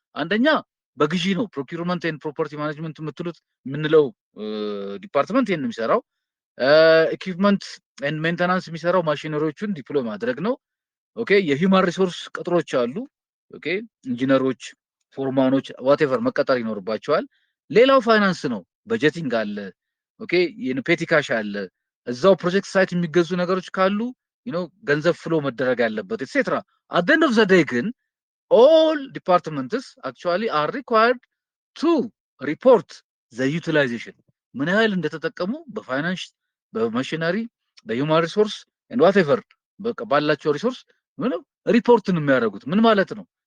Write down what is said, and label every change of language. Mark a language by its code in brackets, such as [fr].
[am] አንደኛ በግዢ ነው። ፕሮኪውርመንት ኤንድ ፕሮፐርቲ ማኔጅመንት የምንለው ዲፓርትመንት ይሄን የሚሰራው። ኢኩዊፕመንት ኤንድ ሜንቴናንስ የሚሰራው ማሽነሪዎቹን ዲፕሎይ ማድረግ ነው። ኦኬ የሂውማን ሪሶርስ ቅጥሮች አሉ። ኦኬ ኢንጂነሮች፣ ፎርማኖች ዋቴቨር መቀጠር ይኖርባቸዋል። ሌላው ፋይናንስ ነው። በጀቲንግ አለ። ኦኬ ፔቲካሽ አለ። እዛው ፕሮጀክት ሳይት የሚገዙ ነገሮች ካሉ ገንዘብ ፍሎ መደረግ ያለበት ኤትሴትራ። [en] አት ዘ ኤንድ ኦፍ ዘ ዴይ [am] ግን [en] all departments actually are required to report the utilization. [am] ምን ያህል እንደተጠቀሙ በፋይናንስ፣ በማሽነሪ፣ በሂውማን ሪሶርስ [en] and whatever [am] በቃ ባላቸው ሪሶርስ ምንም ሪፖርት ነው የሚያደርጉት። ምን ማለት ነው?